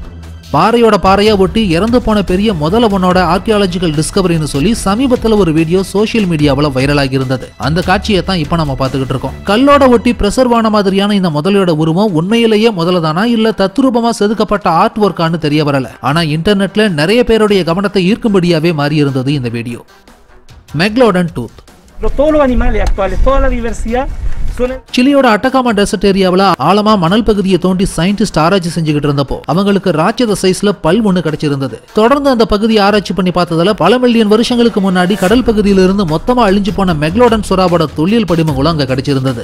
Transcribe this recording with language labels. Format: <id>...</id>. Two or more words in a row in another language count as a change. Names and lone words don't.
<ta>பாறையோட பாறையா ஒட்டி இறந்து போன பெரிய முதல ஒன்னோட</ta> <en>archaeological discoveryன்னு</en> <ta>சொல்லி சமீபத்துல ஒரு வீடியோ</ta> <en>social mediaவில்</en> <ta>வைரல் ஆகி இருந்தது. அந்த காட்சியை தான் இப்ப நம்ம பார்த்துக்கிட்டு இருக்கோம். கல்லோட ஒட்டி பிரசர்வான மாதிரியான இந்த முதலையோட உருவம் உண்மையிலேயே முதலதானா இல்ல தத்ரூபமா செதுக்கப்பட்ட</ta> <en>art workஆன்னு</en> <ta>தெரிய வரல. ஆனா இன்டர்நெட்ல நிறைய பேருடைய கவனத்தை ஈர்க்கும்படியாவே மாறி இருந்தது இந்த வீடியோ.</ta> <en>Megalodon tooth.</en> <es>Todos los animales actuales, toda la diversidad.</es> <ta>சிலியோட அட்டகாமா</ta> <en>desert areaவில்</en> <ta>ஆழமா மணல் பகுதியை தோண்டி சயின்டிஸ்ட் ஆராய்ச்சி செஞ்சுக்கிட்டு இருந்தப்போ அவங்களுக்கு ராட்சத சைஸ்ல பல் ஒண்ணு கிடைச்சிருந்தது. தொடர்ந்து அந்த பகுதியை ஆராய்ச்சி பண்ணி பார்த்ததுல பல மில்லியன் வருஷங்களுக்கு முன்னாடி கடல் பகுதியில இருந்து மொத்தமா அழிஞ்சு போன மெக்லோடன் சுறாவோட தொல்லியல் படிமங்களும் அங்க கிடைச்சிருந்தது.</ta>